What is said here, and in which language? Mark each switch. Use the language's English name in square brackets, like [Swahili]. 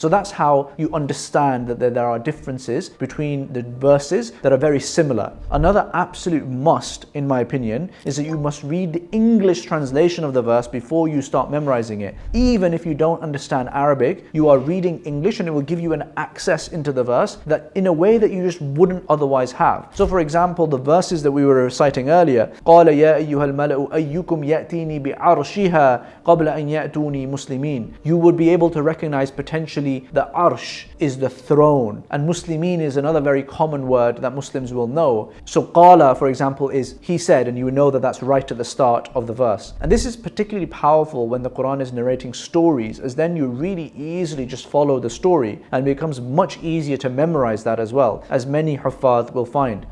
[English] So that's how you understand that there are differences between the verses that are very similar. Another absolute must, in my opinion, is that you must read the English translation of the verse before you start memorizing it. Even if you don't understand Arabic, you are reading English and it will give you an access into the verse that in a way that you just wouldn't otherwise have. So for example, the verses that we were reciting earlier, [Arabic] قَالَ يَا أَيُّهَا الْمَلَأُ أَيُّكُمْ يَأْتِينِي بِعَرْشِهَا قَبْلَ أَنْ يَأْتُونِي مُسْلِمِينَ. [English] You would be able to recognize potentially the arsh is the throne, and muslimin is another very common word that Muslims will know. So qala, for example, is he said, and you would know that that's right at the start of the verse. And this is particularly powerful when the Quran is narrating stories, as then you really easily just follow the story, and it becomes much easier to memorize that as well, as many huffaz will find.